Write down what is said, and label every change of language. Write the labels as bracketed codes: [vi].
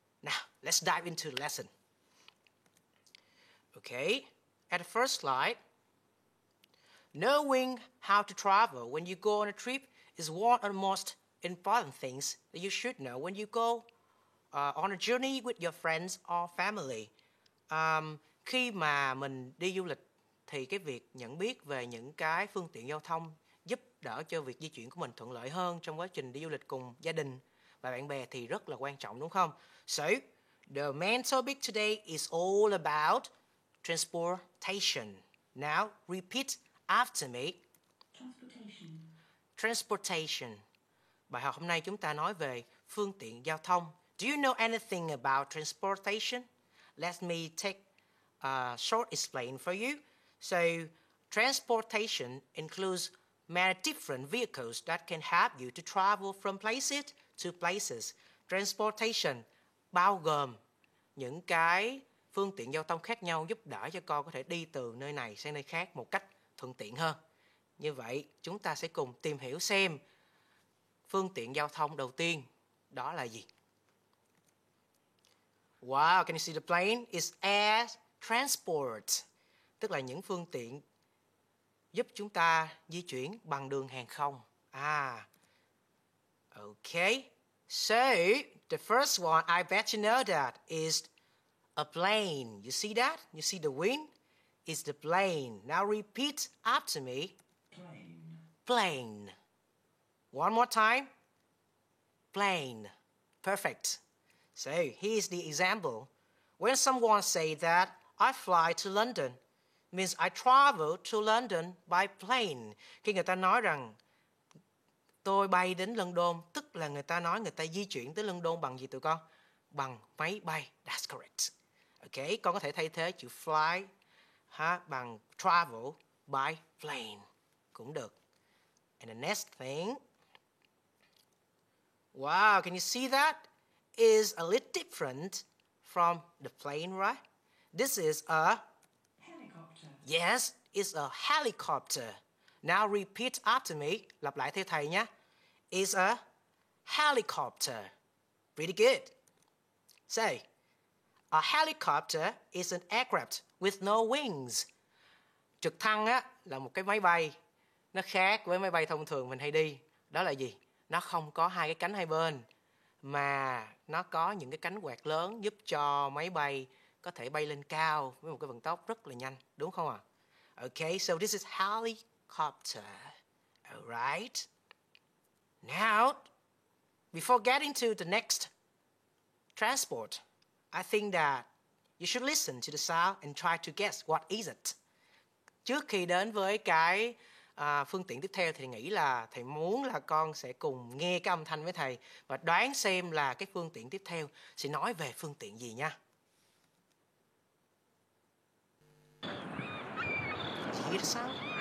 [en] Now, let's dive into the lesson. Okay, at the first slide, knowing how to travel when you go on a trip is one of the most important things that you should know when you go on a journey with your friends or family. [vi] Khi mà mình đi du lịch thì cái việc nhận biết về những cái phương tiện giao thông giúp đỡ cho việc di chuyển của mình thuận lợi hơn trong quá trình đi du lịch cùng gia đình và bạn bè thì rất là quan trọng đúng không? [en] So, the main topic today is all about transportation. Now, repeat after me. Transportation. [vi] Bài học hôm nay chúng ta nói về phương tiện giao thông. [en] Do you know anything about transportation? Let me take a short explain for you. So, transportation includes many different vehicles that can help you to travel from places to places. Transportation [vi] bao gồm những cái phương tiện giao thông khác nhau giúp đỡ cho con có thể đi từ nơi này sang nơi khác một cách thuận tiện hơn. Như vậy, chúng ta sẽ cùng tìm hiểu xem phương tiện giao thông đầu tiên đó là gì. [en] Wow, can you see the plane is air transport, [vi] tức là những phương tiện giúp chúng ta di chuyển bằng đường hàng không. [en] Okay. So, the first one, I bet you know that, is a plane. You see that? You see the wind? It's the plane. Now repeat after me. Plane. Plane. One more time. Plane. Perfect. So, here's the example. When someone say that I fly to London, means I travel to London by plane. [vi] Khi người ta nói rằng tôi bay đến London, tức là người ta nói người ta di chuyển tới London bằng gì tụi con? Bằng máy bay. [en] That's correct. Okay, [vi] con có thể thay thế chữ fly bằng travel by plane cũng được. [en] And the next thing, wow, can you see that? Is a little different from the plane, right? This is a Helicopter. yes, it's a helicopter. Now repeat after me. [vi] Lặp lại theo thầy nhé. [en] It's a helicopter. Pretty good. Say, a helicopter is an aircraft with no wings. [vi] Trực thăng là một cái máy bay. Nó khác với máy bay thông thường mình hay đi. Đó là gì? Nó không có hai cái cánh hai bên, mà nó có những cái cánh quạt lớn giúp cho máy bay có thể bay lên cao với một cái vận tốc rất là nhanh. Đúng không ạ? [en] Okay, so this is helicopter. Alright. Now, before getting to the next transport, I think that you should listen to the sound and try to guess what is it. [vi] Trước khi đến với cái phương tiện tiếp theo thì nghĩ là thầy muốn là con sẽ cùng nghe cái âm thanh với thầy và đoán xem là cái phương tiện tiếp theo sẽ nói về phương tiện gì nha. [en] Did you hear the sound?